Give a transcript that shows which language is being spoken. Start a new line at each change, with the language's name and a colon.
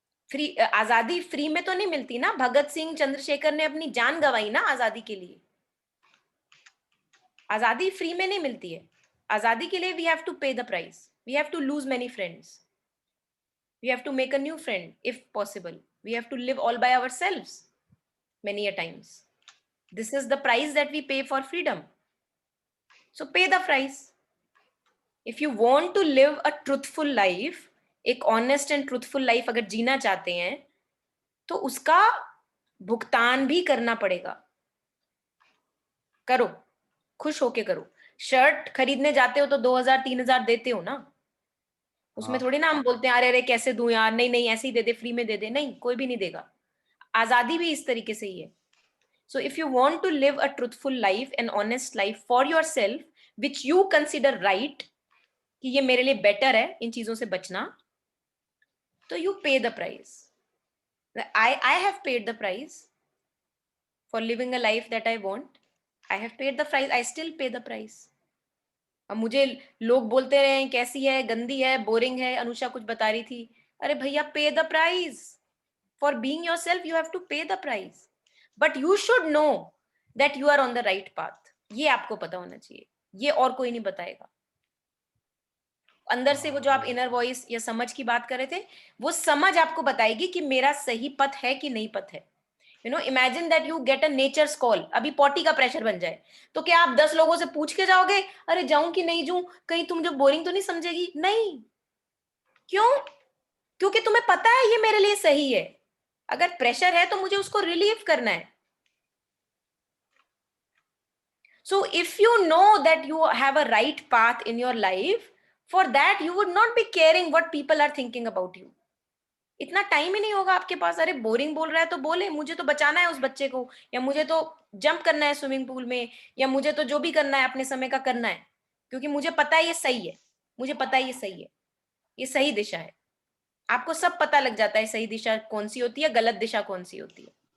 Hindi: Free आजादी free में तो नहीं मिलती ना। भगत सिंह, चंद्रशेखर ने अपनी जान गंवाई ना आजादी के लिए। आजादी फ्री में नहीं मिलती है। आजादी के लिए
English: We have to pay the price, we have to lose many friends, we have to make a new friend if possible, we have to live all by ourselves many a times. This is the price that we pay for freedom. So pay the price. If you want to live a truthful life, एक honest and truthful life
Hindi: अगर जीना चाहते हैं, तो उसका भुगतान भी करना पड़ेगा। करो, खुश होके करो। शर्ट खरीदने जाते हो तो 2000-3000 देते हो ना। उसमें हाँ। थोड़ी ना हम बोलते हैं अरे अरे कैसे दूं यार, नहीं नहीं ऐसे ही दे दे, फ्री में दे दे। नहीं, कोई भी नहीं देगा। आजादी भी इस तरीके से ही है।
English: So if you want to live a truthful life, an honest life for yourself, which you consider right,
Hindi: कि ये मेरे लिए बेटर है इन चीजों से बचना,
English: तो you pay the price. I have paid the price for living a life that I want. I have paid the price. I still pay the price.
Hindi: अब मुझे लोग बोलते रहे कैसी है, गंदी है, बोरिंग है, अनुषा कुछ बता रही थी।
English: अरे भैया, pay the price for being yourself. You have to pay the price, but you should know that you are on the right path.
Hindi: ये आपको पता होना चाहिए, ये और कोई नहीं बताएगा। अंदर से वो जो आप इनर वॉइस या समझ की बात कर रहे थे, वो समझ आपको बताएगी कि मेरा सही पथ है कि नहीं पथ है।
English: you know, imagine that you get a nature's call,
Hindi: अभी पॉटी का प्रेशर बन जाए, तो क्या आप 10 लोगों से पूछ के जाओगे अरे जाऊं कि नहीं जाऊं, कहीं तुम जो बोरिंग तो नहीं समझेगी? नहीं। क्यों? क्योंकि तुम्हें पता है ये मेरे लिए सही है। अगर प्रेशर है तो मुझे उसको रिलीव करना है।
English: So if you know that you have a right path in your life, for that you would not be caring what people are thinking about you.
Hindi: इतना टाइम ही नहीं होगा आपके पास। अरे बोरिंग बोल रहा है तो बोले, मुझे तो बचाना है उस बच्चे को, या मुझे तो जंप करना है स्विमिंग पूल में, या मुझे तो जो भी करना है अपने समय का करना है, क्योंकि मुझे पता है ये सही है। मुझे पता है ये सही है, ये सही दिशा है। आपको सब पता लग जाता है सही दिशा कौन सी होती है, गलत दिशा कौन सी होती है।